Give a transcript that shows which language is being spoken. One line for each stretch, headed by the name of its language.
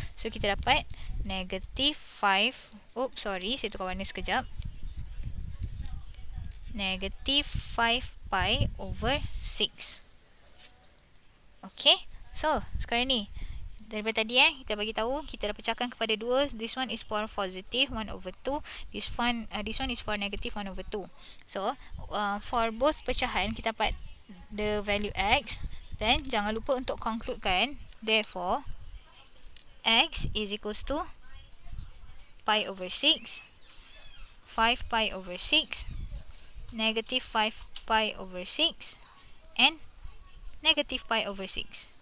Malay: So kita dapat negative 5. Saya tukar warna sekejap.
English: Negative 5 pi over 6.
Malay: Okay, so sekarang ni daripada tadi kita bagi tahu kita dah pecahkan kepada 2.
English: This one is for positive 1 over 2. This one is for negative 1 over 2. So for both
Malay: pecahan kita dapat
English: the value x. Then
Malay: jangan lupa untuk concludekan.
English: Therefore x is equals to pi over 6, 5 pi over 6, negative 5 pi over 6 and negative pi over 6.